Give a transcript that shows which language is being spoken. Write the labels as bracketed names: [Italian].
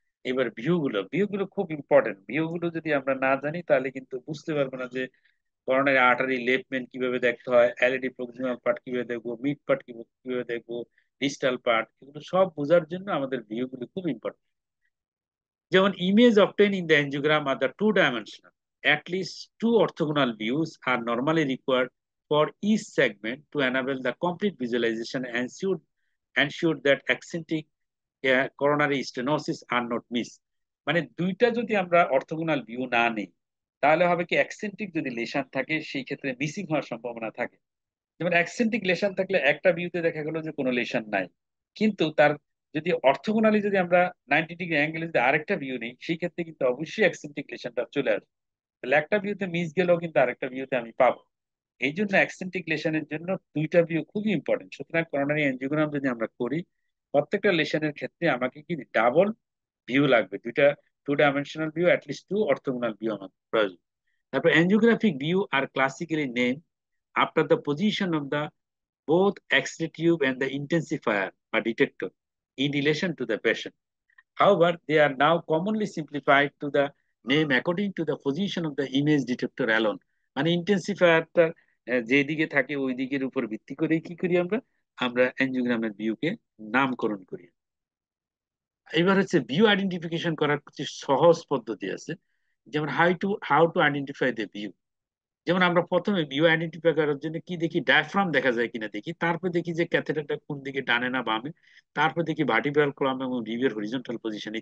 [Bangla] এবার ভিউ গুলো খুব ইম্পর্টেন্ট। ভিউ গুলো যদি আমরা না জানি তাহলে কিন্তু বুঝতে পারবো না যে করোনারি আর্টারি লেফট মেইন কিভাবে দেখতে হয়, এলইডি প্রক্সিমাল পার্ট কিভাবে দেখবো, মিড পার্ট কিভাবে দেখবো, ডিস্টাল পার্ট, এগুলো সব বোঝার জন্য আমাদের ভিউ গুলো খুব ইম্পর্টেন্ট। [English] যেমন image obtained in the angiogram are the two-dimensional. At least two orthogonal views are normally required for each segment to enable the complete visualization and ensure that eccentric coronary stenosis are not missed. [Bangla] মানে দুইটা যদি আমরা orthogonal view না নেই, তাহলে হবে কি eccentric যদি লেশন থাকে সেই ক্ষেত্রে মিসিং হওয়ার সম্ভাবনা থাকে। যেমন অ্যাক্সেন্টিক লেশন থাকলে একটা ভিউতে দেখা গেল যে কোনো লেশন নাই, কিন্তু তার যদি অর্থোগোনালি যদি আমরা 90 ডিগ্রি অ্যাঙ্গেলে যদি আরেকটা ভিউ নেই, সেই ক্ষেত্রে কিন্তু অবশ্যই অ্যাক্সেন্টিক লেশনটা চলে আসবে। তাহলে একটা ভিউতে মিস গেলেও কিন্তু আরেকটা ভিউতে আমি পাবো। এই জন্য অ্যাক্সেন্টিক লেশনের জন্য দুইটা ভিউ খুবই ইম্পর্টেন্ট। সুতরাং করোনারি অ্যাঞ্জিওগ্রাম যদি আমরা করি, প্রত্যেকটা লেশনের ক্ষেত্রে আমাকে কি ডাবল ভিউ লাগবে, দুইটা two-dimensional view, at least two orthogonal view আমার প্রয়োজন। [English] তারপর angiographic view আর classically name after the position of the both X-ray tube and the intensifier or detector in relation to the patient. However, they are now commonly simplified to the name according to the position of the image detector alone. [Bangla] মানে ইন্টেন্সিফায়ারটা যেদিকে থাকে ওই দিকের উপর ভিত্তি করে কি করি আমরা আমরা অ্যাঞ্জিওগ্রামের ভিউকে নামকরণ করি। এবার হচ্ছে ভিউ আইডেন্টিফিকেশন করার কিছু সহজ পদ্ধতি আছে, যেমন [English] How to identify the view. [Bangla] যেমন আমরা প্রথমে ভিউ আইডেন্টিফাই করার জন্য কি দেখি, ডায়াফ্রাম দেখা যায় কিনা দেখি, তারপর দেখি যে ক্যাথেটারটা কোন দিকে, ডানে না বামে, তারপর দেখি ভার্টিব্রাল কলাম এবং রিভের হরিজন্টাল পজিশন।